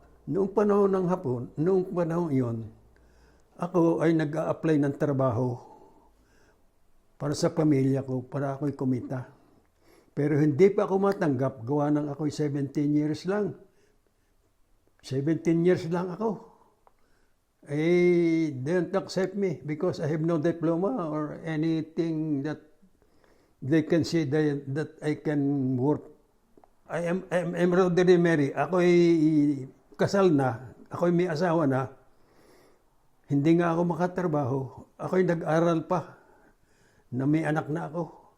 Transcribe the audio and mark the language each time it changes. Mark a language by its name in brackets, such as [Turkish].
[Filipino] Noong panahon ng Hapon, noong panahon iyon, ako ay nag-a-apply ng trabaho para sa pamilya ko, para ako'y kumita. Pero hindi pa ako matanggap, gawa ng ako'y [English] 17 years [Filipino] lang. 17 years lang ako. [English] They didn't accept me because I have no diploma or anything that they can say that I can work. I'm already married. [Filipino] Ako'y kasal na, ako'y may asawa na. Hindi nga ako makatrabaho. Ako'y nag-aral pa na may anak na ako.